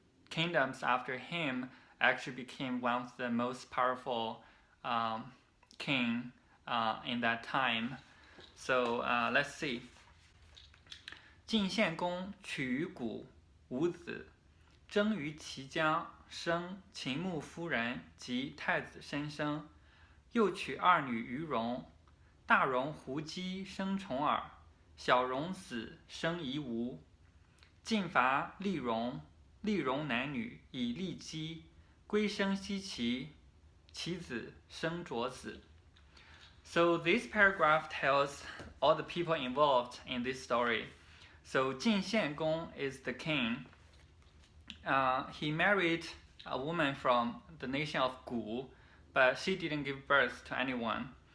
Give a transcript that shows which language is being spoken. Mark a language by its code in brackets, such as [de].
[en] kingdoms after him, actually became one of the most powerful king in that time. So let's see. [zh] 晋献公娶于古，无子，征于齐姜，生秦穆夫人及太子申生，又娶2女于戎，大戎骊姬生重耳，小戎死，生夷吾。晋伐厉戎，厉戎男女以骊姬，归生奚齐，其子生卓子。 [en] So this paragraph tells all the people involved in this story. So Jin Xiangong is the king. He married a woman from the nation of Gu, but she didn't give birth to anyone.